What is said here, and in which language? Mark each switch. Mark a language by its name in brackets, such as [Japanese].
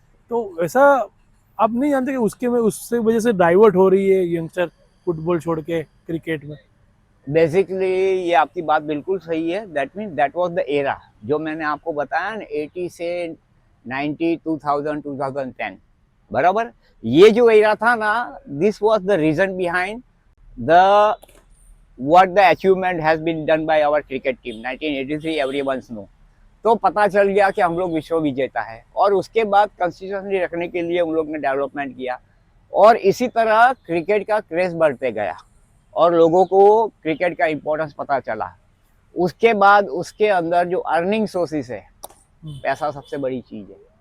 [Hindi] तो ऐसा आप नहीं जानते कि उससे वजह से डाइवर्ट हो रही है यंगस्टर फुटबॉल छोड़ के क्रिकेट में? बेसिकली ये आपकी बात बिल्कुल सही है. [English] that mean that was the era [Hindi] जो मैंने आपको बताया ना, 80 से 90, 2000, 2010, बराबर. ये जो एरा था ना, [English] This was the reason behind the what the achievement has been done by our cricket team 1983 everyone's know. [Hindi] तो पता चल गया कि हम लोग विश्व विजेता है, और उसके बाद कंसिस्टेंसी रखने के लिए हम लोग ने डेवलपमेंट किया. और इसी तरह क्रिकेट का क्रेज बढ़ते गया और लोगों को क्रिकेट का इम्पोर्टेंस पता चला। उसके बाद उसके अंदर जो अर्निंग सोर्सेस है, पैसा सबसे बड़ी चीज़ है।